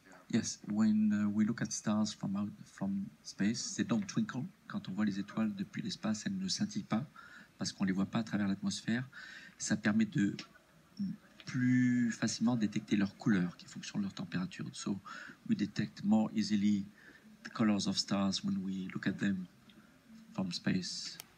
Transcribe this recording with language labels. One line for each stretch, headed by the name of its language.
English: Yes, when we look at stars from space, they don't twinkle.
French: Quand on voit les étoiles depuis l'espace, elles ne scintillent pas, parce qu'on ne les voit pas à travers l'atmosphère. Ça permet de plus facilement détecter leur couleur qui est fonction de leur température.
English: So we detect more easily the colors of stars when we look at them from space.